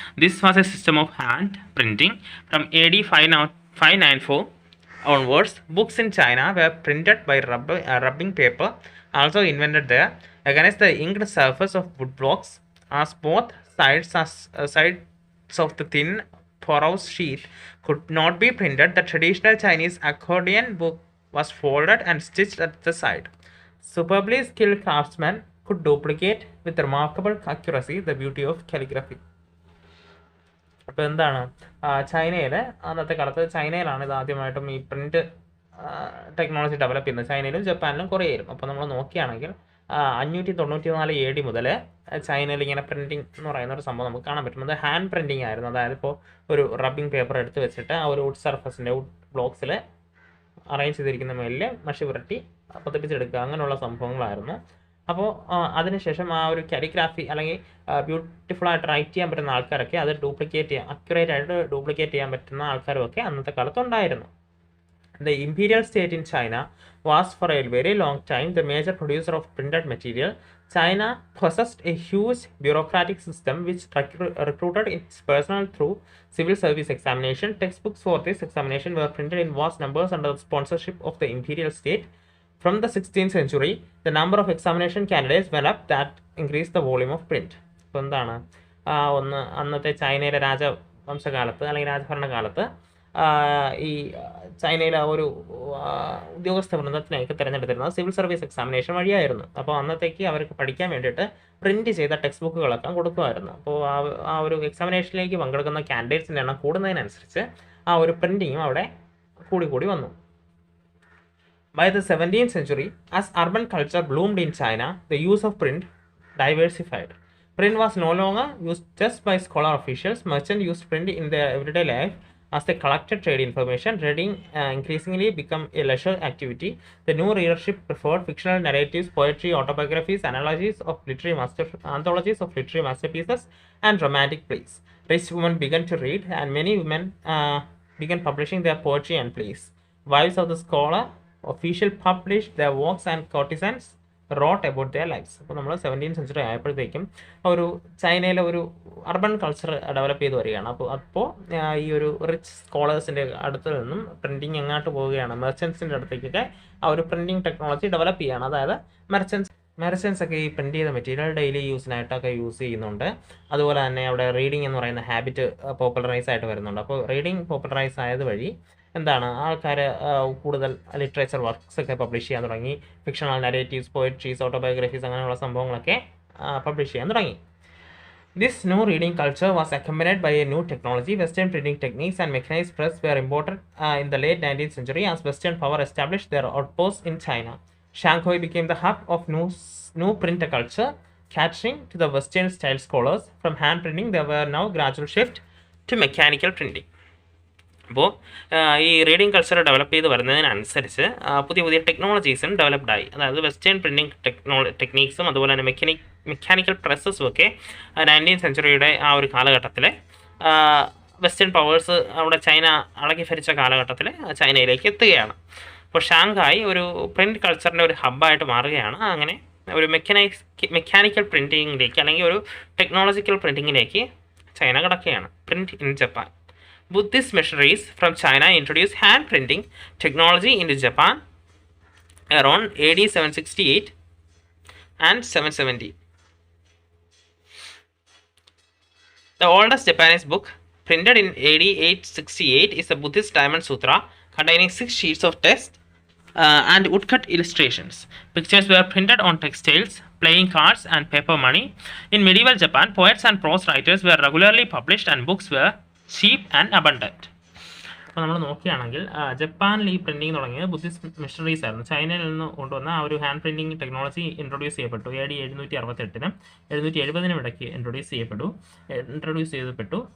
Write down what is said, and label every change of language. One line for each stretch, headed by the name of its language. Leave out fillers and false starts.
English: This was a system of hand printing. From AD 594 onwards, books in China were printed by rubbing paper, also invented there, against the inked surface of wood blocks, as both sides of the thin porous sheet could not be printed. The traditional Chinese accordion book was folded and stitched at the side. Superbly skilled craftsmen could duplicate with remarkable accuracy the beauty of calligraphy.
Malayalam: അപ്പോൾ എന്താണ്, ചൈനയിൽ അന്നത്തെ കാലത്ത് ചൈനയിലാണ് ഇത് ആദ്യമായിട്ടും ഈ print technology develop ചെയ്യുന്നത്. ചൈനയിലും ജപ്പാനിലും കൊറിയയിലും. അപ്പോൾ നമ്മൾ നോക്കുകയാണെങ്കിൽ 594 AD മുതൽ ചൈനയിൽ ഇങ്ങനെ പ്രിന്റിംഗ് എന്ന് പറയുന്ന ഒരു സംഭവം നമുക്ക് കാണാൻ പറ്റും. അത് ഹാൻഡ് പ്രിന്റിംഗ് ആയിരുന്നു. അതായത് ഇപ്പോൾ ഒരു റബ്ബിംഗ് പേപ്പർ എടുത്ത് വെച്ചിട്ട് ആ ഒരു വുഡ് സർഫസിൻ്റെ വുഡ് ബ്ലോക്സിൽ അറേഞ്ച് ചെയ്തിരിക്കുന്ന മേലിൽ മഷി പുരട്ടി പതിപ്പിച്ചെടുക്കുക, അങ്ങനെയുള്ള സംഭവങ്ങളായിരുന്നു. അപ്പോൾ അതിനുശേഷം ആ ഒരു കാലിഗ്രാഫി അല്ലെങ്കിൽ ബ്യൂട്ടിഫുൾ ആയിട്ട് റൈറ്റ് ചെയ്യാൻ പറ്റുന്ന ആൾക്കാരൊക്കെ അത് അക്യുറേറ്റ് ആയിട്ട് ഡ്യൂപ്ലിക്കേറ്റ് ചെയ്യാൻ പറ്റുന്ന ആൾക്കാരുമൊക്കെ അന്നത്തെ കാലത്ത് ഉണ്ടായിരുന്നു.
English: The imperial state in China was for a very long time the major producer of printed material. China possessed a huge bureaucratic system which recruited its personnel through civil service examination. Textbooks for this examination were printed in vast numbers under the sponsorship of the imperial state. From the 16th century, the number of examination candidates went up, that increased the volume of print.
Malayalam: അപ്പോൾ എന്താണ്, അന്നത്തെ ചൈനയിലെ രാജവംശകാലത്ത് അല്ലെങ്കിൽ രാജഭരണകാലത്ത് ഈ ചൈനയിലെ ഒരു ഉദ്യോഗസ്ഥ വൃന്ദത്തിനെയൊക്കെ തിരഞ്ഞെടുത്തിരുന്നത് സിവിൽ സർവീസ് എക്സാമിനേഷൻ വഴിയായിരുന്നു. അപ്പോൾ അന്നത്തേക്ക് അവർക്ക് പഠിക്കാൻ വേണ്ടിയിട്ട് പ്രിന്റ് ചെയ്ത ടെക്സ്റ്റ് ബുക്കുകളൊക്കെ കൊടുക്കുമായിരുന്നു. അപ്പോൾ ആ ഒരു എക്സാമിനേഷനിലേക്ക് പങ്കെടുക്കുന്ന കാൻഡിഡേറ്റ്സിൻ്റെ എണ്ണം കൂടുന്നതിനനുസരിച്ച് ആ ഒരു പ്രിന്റിങ്ങും അവിടെ കൂടി വന്നു.
English: By the 17th century, as urban culture bloomed in China, the use of print diversified. Print was no longer used just by scholar officials. Merchants used print in their everyday life as they collected trade information. Reading increasingly became a leisure activity. The new readership preferred fictional narratives, poetry, autobiographies, anthologies of literary masterpieces, and romantic plays. Rich women began to read, and many women began publishing their poetry and plays. Wives of the scholar official published their works, and courtesans wrote about their lives.
Malayalam: അപ്പോൾ നമ്മൾ 17th century ആയപ്പോഴത്തേക്കും ഒരു ചൈനയിലെ ഒരു urban culture develop ചെയ്ത് വരികയാണ്. അപ്പോൾ ഈ ഒരു റിച്ച് സ്കോളേഴ്സിൻ്റെ അടുത്ത് നിന്നും പ്രിൻറ്റിങ് എങ്ങോട്ട് പോവുകയാണ്, മെർച്ചൻസിൻ്റെ അടുത്തേക്കൊക്കെ ആ ഒരു പ്രിൻറ്റിങ് ടെക്നോളജി ഡെവലപ്പ് ചെയ്യുകയാണ്. അതായത് മെർച്ചൻസ് ഒക്കെ ഈ പ്രിൻറ്റ് ചെയ്ത മെറ്റീരിയൽ ഡെയിലി യൂസിനായിട്ടൊക്കെ യൂസ് ചെയ്യുന്നുണ്ട്. അതുപോലെ തന്നെ അവിടെ റീഡിങ് എന്ന് പറയുന്ന ഹാബിറ്റ് പോപ്പുലറൈസ് ആയിട്ട് വരുന്നുണ്ട്. അപ്പോൾ റീഡിങ് പോപ്പുലറൈസ് ആയത് വഴി എന്താണ്, ആൾക്കാർ കൂടുതൽ ലിറ്ററേച്ചർ വർക്ക്സ് ഒക്കെ പബ്ലിഷ് ചെയ്യാൻ തുടങ്ങി. ഫിക്ഷണൽ നരേറ്റീവ്സ്, പോയട്രീസ്, ഓട്ടോബയോഗ്രഫീസ് അങ്ങനെയുള്ള സംഭവങ്ങളൊക്കെ പബ്ലിഷ് ചെയ്യാൻ തുടങ്ങി.
English: This new reading culture was accompanied by a new technology. Western printing techniques and mechanized press were imported in the late 19th century as Western power established their outposts in China. Shanghai became the hub of new printer culture, catering to the Western style scholars. From hand printing, there were now gradual shift to mechanical printing.
Malayalam: അപ്പോൾ ഈ reading culture develop ചെയ്ത് വരുന്നതിനനുസരിച്ച് പുതിയ ടെക്നോളജീസും ഡെവലപ്ഡായി. അതായത് western printing ടെക്നീക്സും അതുപോലെ തന്നെ mechanical പ്രസ്സസും ഒക്കെ 19th സെഞ്ചുറിയുടെ ആ ഒരു കാലഘട്ടത്തിൽ വെസ്റ്റേൺ പവേഴ്സ് അവിടെ ചൈന അടക്കി ഭരിച്ച കാലഘട്ടത്തിൽ ചൈനയിലേക്ക് എത്തുകയാണ്. അപ്പോൾ ഷാങ്ഹായ് ഒരു പ്രിൻറ്റ് കൾച്ചറിൻ്റെ ഒരു ഹബ്ബായിട്ട് മാറുകയാണ്. അങ്ങനെ ഒരു മെക്കാനിക്കൽ പ്രിൻറ്റിങ്ങിലേക്ക് അല്ലെങ്കിൽ ഒരു ടെക്നോളജിക്കൽ പ്രിൻറ്റിങ്ങിലേക്ക് ചൈന കടക്കുകയാണ്.
English: Print in Japan. Buddhist missionaries from China introduced hand printing technology into Japan around AD 768 and 770. The oldest Japanese book printed in AD 868 is the Buddhist Diamond Sutra, containing 6 sheets of text and woodcut illustrations. Pictures were printed on textiles, playing cards, and paper money. In medieval Japan, poets and prose writers were regularly published and books were cheap and abundant.
Malayalam: അപ്പോൾ നമ്മൾ നോക്കുകയാണെങ്കിൽ ജപ്പാനിൽ ഈ printing തുടങ്ങിയത് Buddhist missionaries ആയിരുന്നു. ചൈനയിൽ നിന്ന് കൊണ്ടുവന്ന ആ ഒരു ഹാൻഡ് പ്രിൻറ്റിങ് ടെക്നോളജി ഇൻട്രൊഡ്യൂസ് ചെയ്യപ്പെട്ടു. AD 768 770 ഇടയ്ക്ക് ഇൻട്രൊഡ്യൂസ് ചെയ്യപ്പെട്ടു.